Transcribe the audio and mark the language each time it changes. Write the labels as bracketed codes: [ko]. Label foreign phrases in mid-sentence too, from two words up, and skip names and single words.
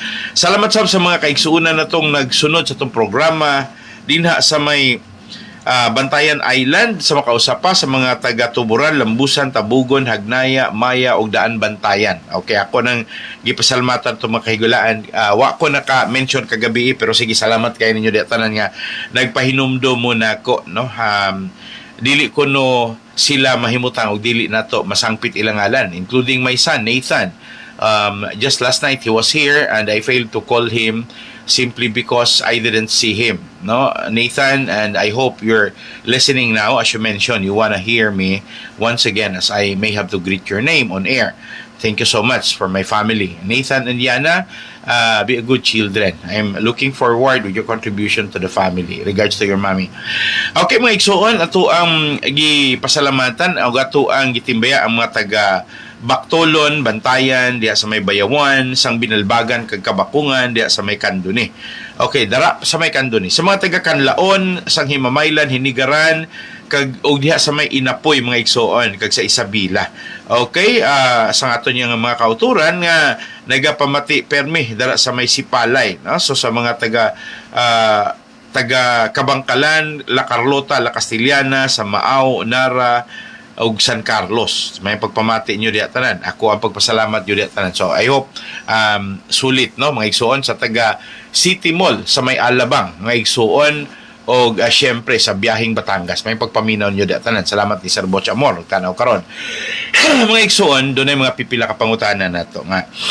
[ceb] Salamat sa mga kaigsuonan na itong nagsunod sa itong programa dinha sa may Bantayan Island, sa makausapa sa mga taga Tuburan, Lambusan, Tabugon, Hagnaya, Maya ug Daan Bantayan. Okay, ako nang gipasalamatan to mga kahigalaan. Wa ko naka-mention kagabi pero sige, salamat kay ninyo di tanan nga nagpahinumdo mo nako, no. Dili ko no sila mahimutang og dili nato masangpit ilang ngalan, [en] including my son Nathan. Just last night he was here and I failed to call him simply because I didn't see him, no, Nathan, and I hope you're listening now. As you mentioned, you want to hear me once again as I may have to greet your name on air. Thank you so much for my family, Nathan and Yana. Be a good children. I'm looking forward with your contribution to the family. Regards to your mommy. [hil] Okay mga igsuon, ato ang gipasalamatan o ato ang gitimbaya ang mga taga Baktolon, Bantayan, diya sa may Bayawan, sang Binalbagan, kag Kabakungan, diya sa may Kanduni. Okay, dara sa may Kanduni. Sa mga taga Kanlaon, sang Himamaylan, Hinigaran, kag og diha sa may Inapoy mga igsuon, kag sa Isabela. Okay, sang ato niya nga mga kauturan nga nagapamati permi dara sa may Sipalay, no? So sa mga taga Kabangkalan, La Carlota, La Castellana, sa Maaw, Nara, o San Carlos. May pagpamati nyo diya tanan. Ako ang pagpasalamat nyo diya tanan. [en] So I hope [ceb] sulit, no, mga igsuon sa taga City Mall sa may Alabang, mga igsuon o syempre sa biyahing Batangas. [hil] May pagpaminaw nyo diya tanan. Salamat ni Sir Boch Amor, tanaw karon. [ceb] Mga igsuon, doon ay mga pipila kapangutanan nato nga.